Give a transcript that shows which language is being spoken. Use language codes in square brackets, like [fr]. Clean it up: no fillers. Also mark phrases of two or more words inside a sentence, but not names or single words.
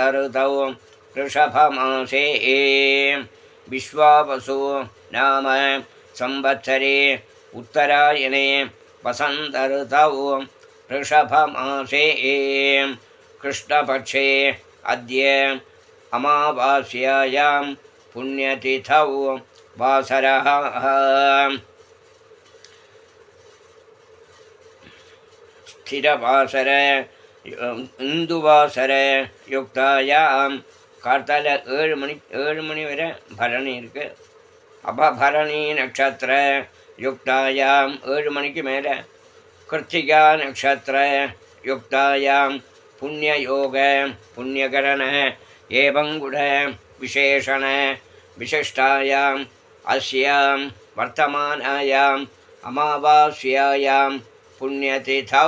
[sa] ऋतौ वृषभमासे विश्वावसु नाम संवत्सरे उत्तरायणे वसन्त ऋतौ वृषभमासे कृष्णपक्षे अद्य अमावास्यायां पुण्यतिथौ वासरः स्थिरवासर इन्दुवासर युक्तायाम् [ta] கார்த்தால 7 மணி வரை பரணி இருக்குது. [sa] அப்போ भरणी नक्षत्र युक्तायाम् 7 [ta] மணிக்கு மேலே [sa] कृत्तिका नक्षत्र युक्तायाम् पुण्ययोग पुण्यकरण एवंगुण विशेषण विशिष्टायाम् अस्याम् वर्तमानायाम् अमावास्यायाम् पुण्यतिथौ.